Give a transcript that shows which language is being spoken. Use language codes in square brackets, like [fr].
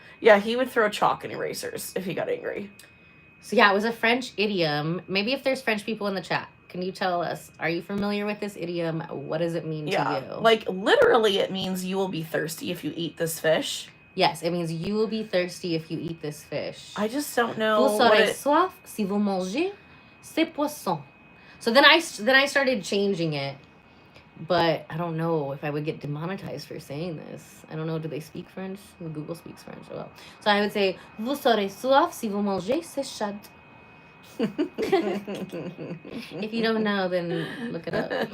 [en] Yeah, he would throw chalk and erasers if he got angry. So yeah, it was a French idiom. Maybe if there's French people in the chat, can you tell us, are you familiar with this idiom? What does it mean to you? Like, literally, it means you will be thirsty if you eat this fish. Yes, it means you will be thirsty if you eat this fish. I just don't know [fr] Vous serez soif si vous mangez ces poissons. [en] So then I started changing it, but I don't know if I would get demonetized for saying this. I don't know. Do they speak French? Well, Google speaks French. Oh, well. So I would say, [fr] vous serez soif si vous mangez ces chats. [en] If you don't know, then look it up.